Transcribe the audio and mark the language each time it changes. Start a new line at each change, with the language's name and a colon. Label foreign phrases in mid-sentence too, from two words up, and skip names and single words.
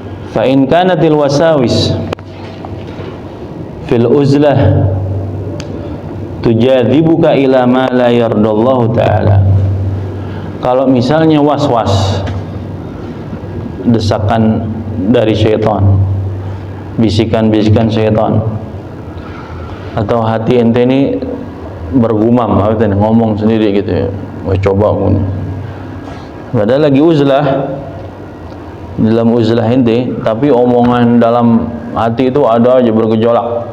Arabic: فإن كانت الوساوس في العزلة تجاذبك إلى ما لا يرضى الله تعالى.
Indonesian: Kalau misalnya was-was, desakan dari syaitan, bisikan-bisikan syaitan, atau hati ente ini bergumam, ngomong sendiri gitu ya, mau coba pun padahal lagi uzlah, dalam uzlah ente, tapi omongan dalam hati itu ada aja bergejolak.